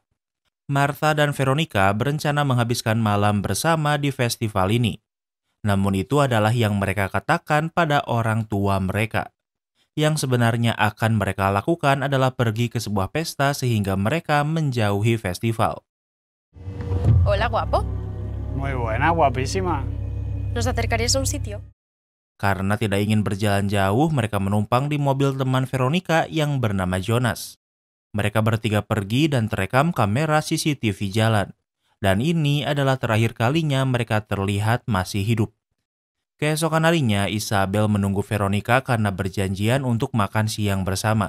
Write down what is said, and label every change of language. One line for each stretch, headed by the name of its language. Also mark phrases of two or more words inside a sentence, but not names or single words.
Indonesian: Martha dan Veronica berencana menghabiskan malam bersama di festival ini. Namun itu adalah yang mereka katakan pada orang tua mereka. Yang sebenarnya akan mereka lakukan adalah pergi ke sebuah pesta sehingga mereka menjauhi festival.
Spanish: Hola, guapo. Muy buena, guapísima. ¿Nos acercarías a un sitio?
Indonesian: Karena tidak ingin berjalan jauh, mereka menumpang di mobil teman Veronica yang bernama Jonas. Mereka bertiga pergi dan terekam kamera CCTV jalan. Dan ini adalah terakhir kalinya mereka terlihat masih hidup. Keesokan harinya, Isabel menunggu Veronica karena berjanjian untuk makan siang bersama.